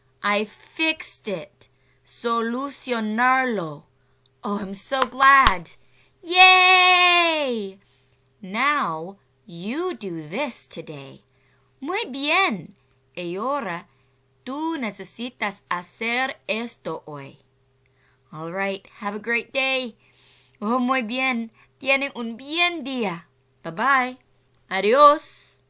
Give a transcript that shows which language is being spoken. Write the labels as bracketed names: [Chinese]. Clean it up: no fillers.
[English] I fixed it. Solucionarlo. Oh, I'm so glad. Yay! Now, you do this today. [Spanish] Muy bien. Y ahora, tú necesitas hacer esto hoy. [English] All right, have a great day. [Spanish] Oh, muy bien. Tienen un bien día. Bye-bye. Adios.